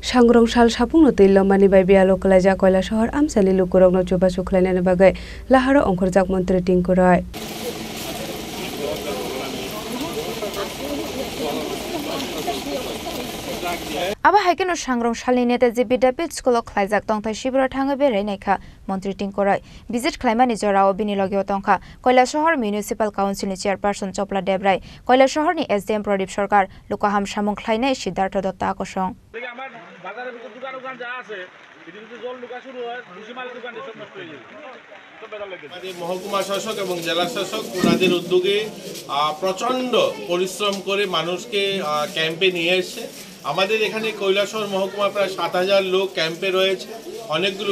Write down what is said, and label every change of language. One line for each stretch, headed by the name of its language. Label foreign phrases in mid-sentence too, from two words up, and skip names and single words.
Kok Borok: सांग्रं साल सापुंनो तैलमानि बाय बियालो कलाइजा कयला शहर आमसालि लुकुरंनो जुबा सुख्लायनायनि बागै लाहारो अंखरजाक मन्त्री टिंकुराय Aba haikeno sangrong salni nete je bidapit skolo khlaijak tongthai shibra thanga berai naikha mantri tingkorai visit khlaimani jorao bini logyo tongkha koila shahar municipal council ni chairperson chopla debrai koila shahar ni SDM pradip sarkar lokaham samung khlainai siddhartha datta akosong
Bangla: আমার বাজারের ভিতর দোকান যা আছে পৃথিবীতে জল ঢোকা শুরু হয় ভুসিমাল দোকান সব নষ্ট হয়ে যায় আমাদের মহকুমা শাসক এবং জেলা শাসক ওনাদের উদ্যোগে প্রচন্ড পরিশ্রম করে মানুষকে ক্যাম্পে নিয়ে এসে আমাদের এখানে কৈলাসহর মহকুমা প্রায় ৭,০০০ লোক ক্যাম্পে রয়েছে অনেকগুলো